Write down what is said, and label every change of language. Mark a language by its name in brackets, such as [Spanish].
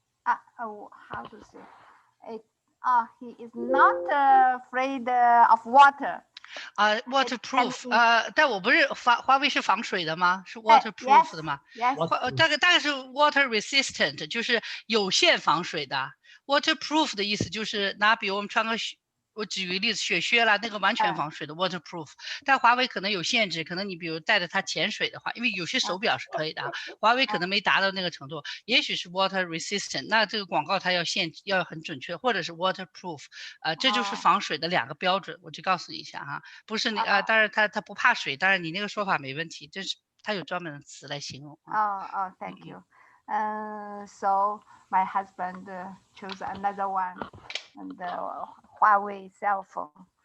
[English] How to say it? He is not afraid of water. Waterproof. [Chinese] 但我不是华为是防水的吗？是 waterproof 的吗？ [English] Yes. [Chinese] 大概是 water resistant， 就是有限防水的。Waterproof 的意思就是比如我们穿个我举个例子，雪靴啦，那个完全防水的 waterproof，但华为可能有限制，可能你比如带着它潜水的话，因为有些手表是可以的，华为可能没达到那个程度，也许是 water resistant，那这个广告它要很准确，或者是 waterproof，这就是防水的2个标准，我就告诉你一下哈，不是你当然它不怕水，当然你那个说法没问题，这是它有专门的词来形容。 [English] Thank you. So my husband chose another one, and Huawei cell phone.